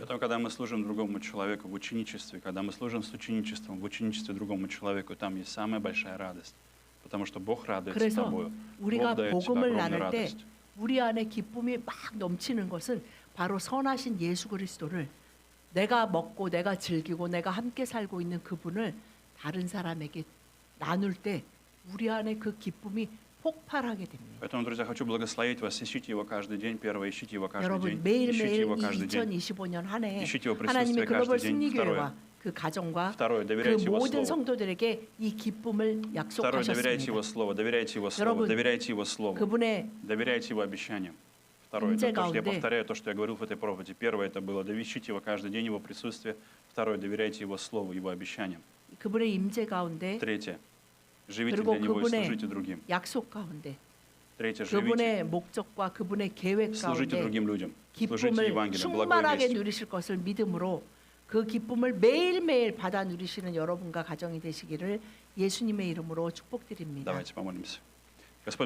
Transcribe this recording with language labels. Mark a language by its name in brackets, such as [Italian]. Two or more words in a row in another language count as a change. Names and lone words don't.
[Russian] Поэтому, когда мы служим другому человеку в ученичестве, когда мы служим с ученичеством, в ученичестве другому человеку, там есть самая большая радость. Потому что Бог радуется [Korean] 그래서 [Russian] тобою. [Korean] 우리가 [Russian] Бог дает тебе [Korean] 복음을 [Russian] огромную [Korean] 나눌 때 [Russian] радость. [Korean] 우리 안에 기쁨이 막 넘치는 것은 바로 선하신 예수 그리스도를 내가 먹고 내가 즐기고 내가 함께 살고 있는 그분을 다른 사람에게 나눌 때 우리 안에 그 기쁨이 폭발하게 됩니다. [Russian] Поэтому, друзья, хочу благословить вас. Ищите Его каждый день. Первое, ищите Его каждый [Korean] 여러분 [Russian] день. Ищите [Korean] 매일매일 [Russian] Его [Korean] 이 [Russian] каждый день. [Korean] 2025년 한 해에 [Russian] ищите Его [Korean] 하나님의 [Russian] присутствие [Korean] 글로벌 [Russian] каждый день. [Korean] 승리교회와 그 가정과 [Russian] Второе, [Korean] 그 [Russian] доверяйте Его [Korean] 모든 [Russian] Слову. [Korean] 성도들에게 이 기쁨을 [Russian] Второе, доверяйте Его [Korean] 약속하셨습니다. [Russian] Слову. Доверяйте Его Слову. [Korean] 여러분, [Russian] Доверяйте Его Слову. [Korean] 그분의 [Russian] Доверяйте Его обещаниям. Второе, [Korean] 임재 [Russian] это то, что я [Korean] 가운데 [Russian] повторяю, то, что я говорил в этой проповеди. Первое, это было, ищите Его каждый день, Его присутствие. Второе, доверяйте Его Слову, Его обещаниям. [Korean] 그분의 임재 가운데 [Russian] Третье, живите [Korean] 그리고 [Russian] для Него и [Korean] 그분의 [Russian] служите другим. [Korean] 약속 가운데 [Russian] Третье, живите, [Korean] 그분의 목적과 그분의 계획 [Russian] служите [Korean] 가운데 [Russian] другим людям. Служите [Korean] 기쁨을 [Russian] Евангелием, благой [Korean] 충만하게 [Russian] вестью. [Korean] 누리실 것을 믿음으로 그 기쁨을 매일매일 받아 누리시는 여러분과 가정이 되시기를 예수님의 이름으로 축복드립니다. [Russian] Давайте помолимся.